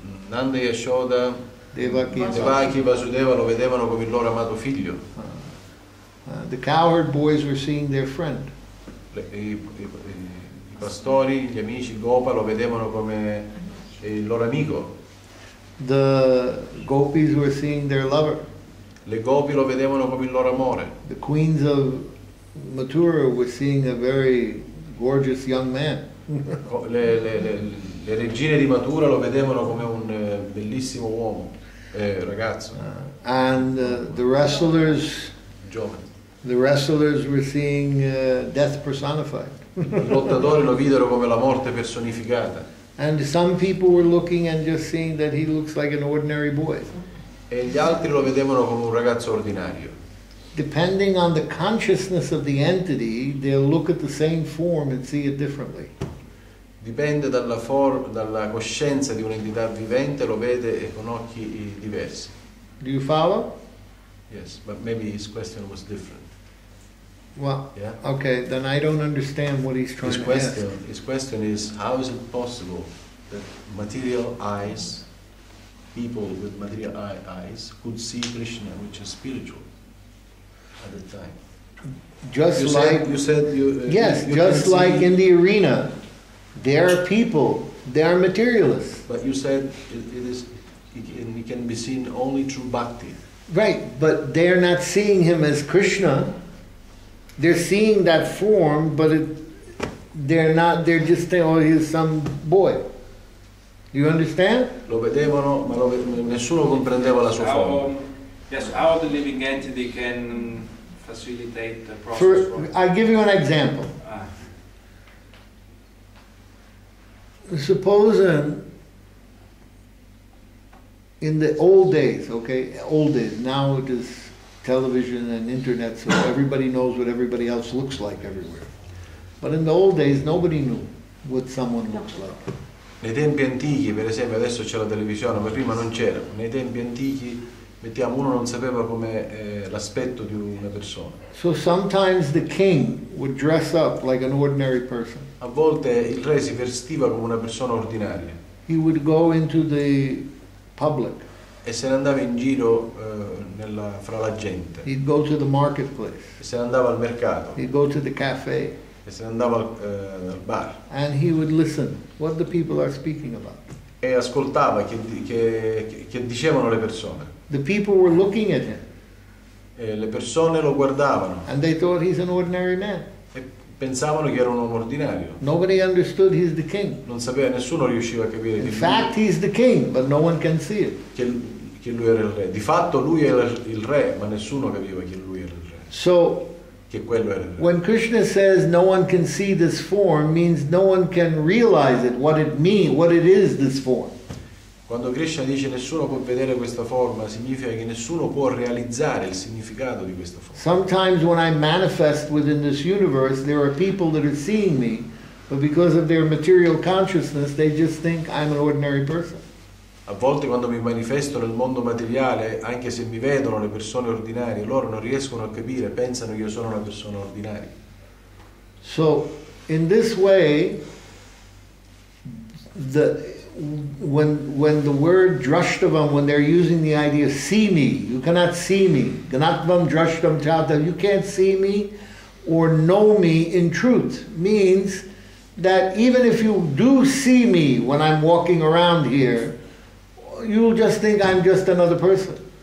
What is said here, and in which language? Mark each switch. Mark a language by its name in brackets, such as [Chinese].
[Italian] Nanda e Yashoda, Devaki e Vasudeva lo vedevano come il loro amato figlio. [English] The cowherd boys were seeing their friend. [Italian] I pastori, gli amici, Gopa lo vedevano come il loro amico. [English] The gopis were seeing their lover. [Italian] Le gopi lo vedevano come il loro amore. [English] The queens of Mathura were seeing a very gorgeous young man. [Italian] Le regine di Mathura lo vedevano come un bellissimo uomo, ragazzo. [English] And the wrestlers, [Italian] giovane. [English] The wrestlers were seeing death personified. [Italian] I lottatori lo videro come la morte personificata. [English] And some people were looking and just seeing that he looks like an ordinary boy. [Italian] E gli altri lo vedevano come un ragazzo ordinario. [English] Depending on the consciousness of the entity, they'll look at the same form and see it differently. [Italian] Dipende dalla coscienza di un'entità vivente, lo vede con occhi diversi. [English] Do you follow? Yes, but maybe his question was different. Well, yeah? Okay, then I don't understand what he's trying to ask. His question is, how is it possible that material eyes, people with material eyes, could see Krishna, which is spiritual, at the time? Just you like said yes, just like in the arena, there are people, they are materialists. But you said it can be seen only through bhakti. Right, but they're not seeing him as Krishna. They're seeing that form, but they're not. They're just saying, "Oh, he's some boy." You understand? [Italian] Lo vedevano, ma nessuno comprendeva la sua forma. [English] Yes, how the living entity can facilitate the process. I'll give you an example. Suppose in the old days, old days, now it is television and internet, so everybody knows what everybody else looks like everywhere. But in the old days, nobody knew what someone looks like. [Italian] Nei tempi antichi, per esempio, adesso c'è la televisione, ma prima non c'era. Nei tempi antichi, uno non sapeva come l'aspetto di una persona. [English] So sometimes the king would dress up like an ordinary person. [Italian] A volte il re si vestiva come una persona ordinaria. [English] he would go into the public. [Italian] E se ne andava in giro fra la gente. [English] He'd go to the marketplace. [Italian] E se ne andava al mercato. [English] He'd go to the cafe. [Italian] E se ne andava al bar. [English] And he would listen what the people are speaking about. [Italian] E ascoltava che dicevano le persone. [English] The people were looking at him. [Italian] E le persone lo guardavano. [English] And they thought he's an ordinary man. [Italian] E pensavano che era un uomo ordinario. [English] Nobody understood he's the king. [Italian] Non sapeva, nessuno riusciva a capire [English] In fact, he's the king, but no one can see it. [Italian] che lui era il re. Di fatto lui era il re, ma nessuno capiva che lui era il re. [English] So, [Italian] Che quello era il re. [English] when Krishna says no one can see this form, means no one can realize it, what it is, this form. [Italian] Quando Krishna dice nessuno può vedere questa forma, significa che nessuno può realizzare il significato di questa forma. [English] Sometimes when I manifest within this universe, there are people that are seeing me, but because of their material consciousness, they just think I'm an ordinary person. [Italian] A volte quando mi manifesto nel mondo materiale, anche se mi vedono le persone ordinarie, loro non riescono a capire, pensano che io sono una persona ordinaria. [English] So, in this way, when the word drashtavam, when they're using the idea see me, you cannot see me, [Sanskrit] ganatvam drashtam chata, [English] you can't see me or know me in truth, means that even if you do see me when I'm walking around here, you'll just think I'm just another person.